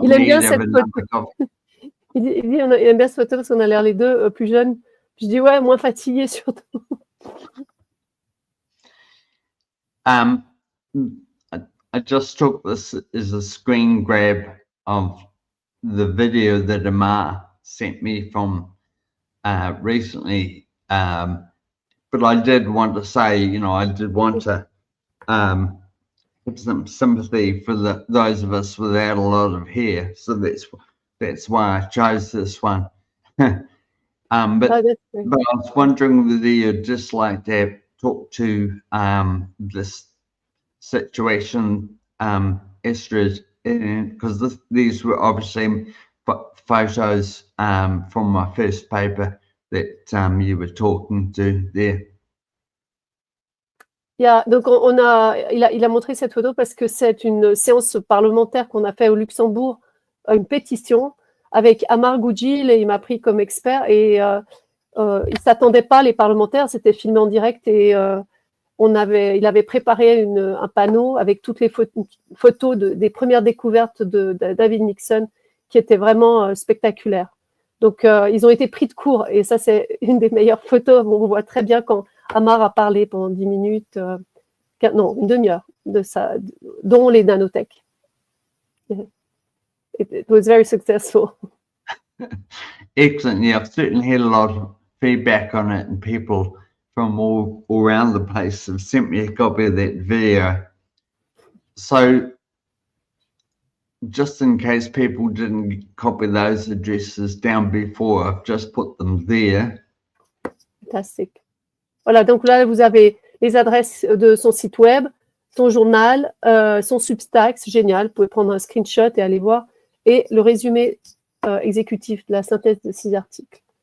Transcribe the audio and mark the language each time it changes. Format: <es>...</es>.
<fr>Il aime bien cette photo. Il aime bien cette photo parce qu'on a l'air les deux plus jeunes. Je dis ouais, moins fatigués surtout.</fr> <en>I just took this as a screen grab of the video that Amar sent me from recently. But I did want to say, you know, I did want to have some sympathy for those of us without a lot of hair. So that's why I chose this one. But I was wondering whether you'd just like to talk to this situation, Astrid, because these were obviously photos from my first paper that you were talking to there.</en> <fr>Yeah, donc il a montré cette photo parce que c'est une séance parlementaire qu'on a fait au Luxembourg, une pétition avec Amar Goudjil, et il m'a pris comme expert, et il s'attendait pas, les parlementaires, c'était filmé en direct, et il avait préparé un panneau avec toutes les photos des premières découvertes de David Nixon qui étaient vraiment spectaculaires. Donc, ils ont été pris de court, et ça, c'est une des meilleures photos. On voit très bien quand Amar a parlé pendant 10 minutes, non, une demi-heure, dont les nanotech.</fr> <en>It was very successful. Excellent. Yeah, I've certainly had a lot of feedback on it, and people from all around the place have sent me a copy of that video. So, just in case people didn't copy those addresses down before, I've just put them there.</en> <fr>Fantastique. Voilà, donc là, vous avez les adresses de son site web, son journal, son Substack, c'est génial. Vous pouvez prendre un screenshot et aller voir. Et le résumé exécutif de la synthèse de 6 articles.</fr>